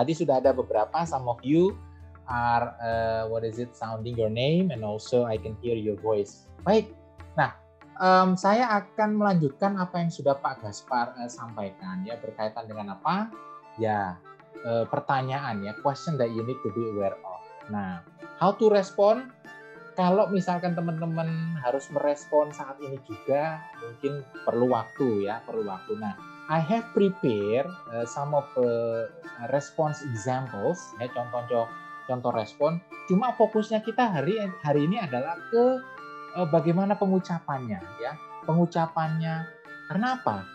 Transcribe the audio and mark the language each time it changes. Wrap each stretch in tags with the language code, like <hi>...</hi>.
<id>Tadi sudah ada beberapa,</id> <en>some of you are sounding your name and also I can hear your voice.</en> <id>Baik. Nah, saya akan melanjutkan apa yang sudah Pak Gaspar sampaikan ya, berkaitan dengan apa? Ya, pertanyaan ya,</id> <en>question that you need to be aware of. Nah, how to respond?</en> <id>Kalau misalkan teman-teman harus merespon saat ini juga, mungkin perlu waktu ya, perlu waktu.</id> <en>Nah, I have prepared some of response examples</en> <id>ya, contoh respon. Cuma fokusnya kita hari ini adalah ke bagaimana pengucapannya ya. Pengucapannya karena apa?</id>